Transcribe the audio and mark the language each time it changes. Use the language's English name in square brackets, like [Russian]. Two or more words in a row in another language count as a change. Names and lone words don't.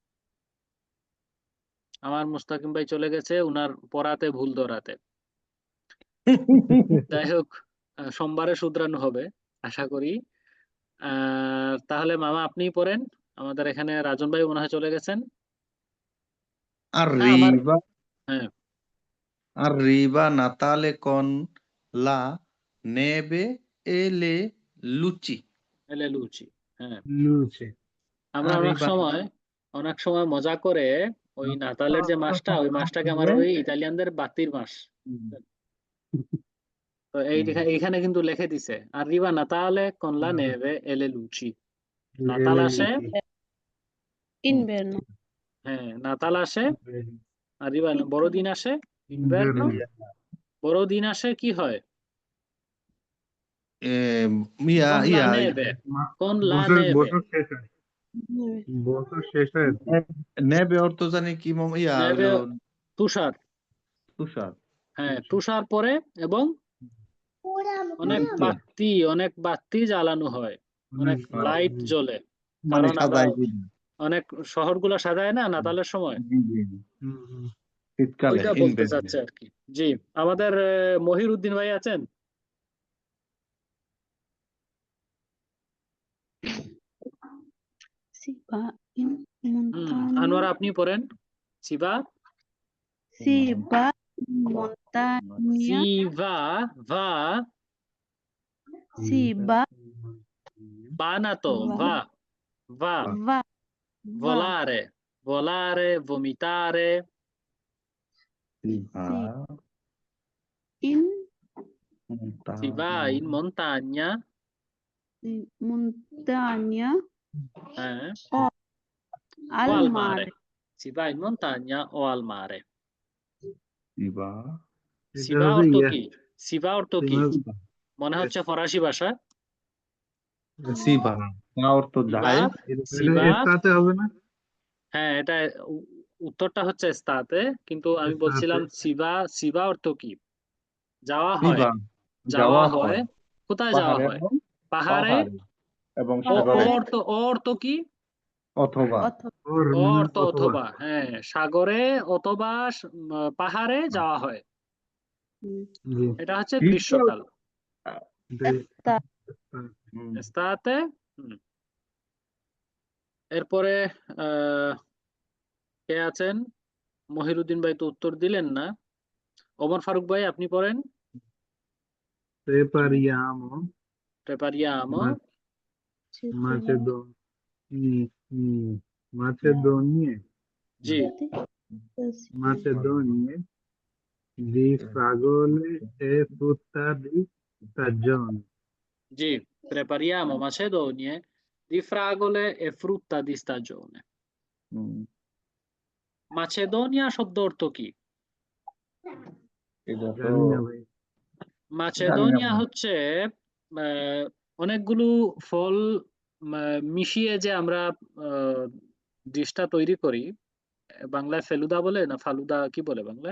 [Bangla] আমার মুস্তাকিম ভাই চলে গেছে উনার পড়াতে ভুল ধরাতে। যাই হোক, সোমবারে শুধরানো হবে আশা করি। তাহলে মামা আপনিই পড়েন। আমাদের এখানে রাজন ভাই মনে হয় চলে গেছেন। হ্যাঁ, Arriva, হ্যাঁ, [Italian] arriva Natale con la neve e le luci. [Bangla] এলে লুচি। হ্যাঁ, লুচে। আমরা Arriva অনেক সময় মজা করে ওই নাতালের যে মাসটা, ওই মাসটাকে আমরা ওই ইতালিয়ানদের বাতির মাস। তো এইখানে কিন্তু লিখে দিছে [Italian] arriva Natale con la neve e le luci. [Bangla] নাতাল আসে, ইনভার্নো। হ্যাঁ নাতাল আসে, arriva বড়দিন আসে, ইনভার্নো, বড়দিন আসে কি হয়? ইয়া [Italian] con la [Bangla] ইয়া [Italian] neve, con la [Bangla] বছর neve, বছর শেষ হয়। বছর শেষ হয় আর কি। নেবে অর্থ জানি কি মামা, ইয়া neve হলো তুষার। তুষার। হ্যাঁ, তুষার পরে এবং অনেক বাতি জ্বালানো হয়, অনেক লাইট জ্বলে, মানে কারণ আমরা সাজাই দিন। অনেক শহরগুলো সাজায় না নাতালের সময়, জি, জি, জি। শীতকালে ওইটা বলতে চাচ্ছে আর কি। জি, আমাদের মহির উদ্দিন ভাই আছেন? [Italian] Si va in montagna. [Bangla] আনোয়ারা আপনি পড়েন। শিবা, [Italian] Si va Montagna. Si va, va, Si va. va na to, Va. va, Va. Va. volare, volare, vomitare, Si Si. va. In. si va in montagna, In montagna. o O al al mare. mare. Si va in montagna o al mare. Si va. Si va [Bangla] অর্থ কি? [Italian] Si va [Bangla] অর্থ কি? মনে হচ্ছে ফরাসি ভাষা। [Italian] Si va। [Bangla] তা অর্থ Si যায়। [Italian] va, si va, [Bangla] এটাতে হবে না? হ্যাঁ এটা উত্তরটা হচ্ছে স্তাতে, কিন্তু আমি বলছিলাম সিবা অর্থ কি? যাওয়া Si হয়, va। যাওয়া হয়, কোথায় যাওয়া হয়? পাহাড়ে। এবং ও সাগরে অর্থ কি? অথবা ও অর্থ অথবা, হ্যাঁ, সাগরে অথবা পাহাড়ে যাওয়া হয়। এটা হচ্ছে গ্রীষ্মকাল। স্তাতে। এরপরে কে আছেন? মহিরুদ্দিন ভাই তো উত্তর দিলেন না। ওমর ফারুক ভাই আপনি পড়েন। Prepariamo Prepariamo Macedonie জি [Italian] Macedonie di fragole e frutta di stagione. জি prepariamo macedonie di fragole e frutta di stagione. [Bangla] মাছেদোনিয়া শব্দ অর্থ কি? এটা তো জানি না ভাই। মাছেদোনিয়া হচ্ছে অনেকগুলো ফল মিশিয়ে যে আমরা ডিশটা তৈরি করি, বাংলায় ফেলুদা বলে না ফালুদা কি বলে বাংলায়?